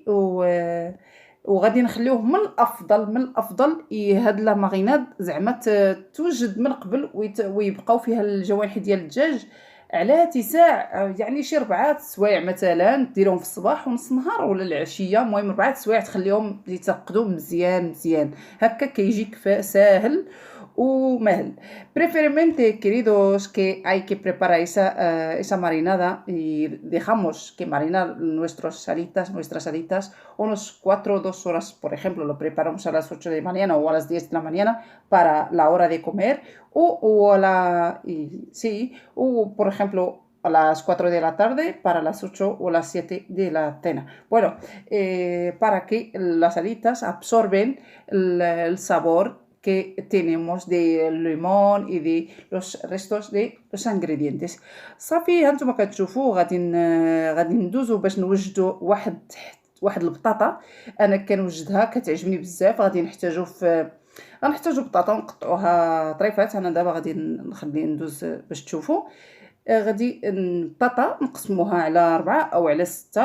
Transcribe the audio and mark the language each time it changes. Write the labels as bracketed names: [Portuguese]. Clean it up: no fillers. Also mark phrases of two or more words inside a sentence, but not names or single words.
[Arabic] وغادي نخليوه من الافضل هاد لا ماريناد زعما توجد من قبل ويبقاو فيها الجوانح ديال الدجاج على اتساع، يعني شي 4 سوايع مثلا، ديرهم في الصباح ونص نهار ولا العشيه. المهم 4 سوايع تخليهم يترقدوا مزيان مزيان، هكا كيجيك ساهل ومهل. [Spanish] Preferiblemente, queridos, que hay que preparar esa marinada y dejamos que marinar nuestras alitas unos 4 o 2 horas, por ejemplo, lo preparamos a las 8 de la mañana o a las 10 de la mañana para la hora de comer, o por ejemplo, a las 4 de la tarde para las 8 o las 7 de la cena. Bueno, para que las alitas absorben el sabor que tenemos del limón y de los restos de los ingredientes. [Arabic] صافي هانتوما كتشوفوا غادي ندوزو باش نوجدوا واحد البطاطا. انا كنوجدها كتعجبني بزاف. غنحتاجو بطاطا ونقطعوها طريفات. انا دابا غادي نخلي ندوز باش تشوفوا. غادي البطاطا نقسموها على 4 أو على 6.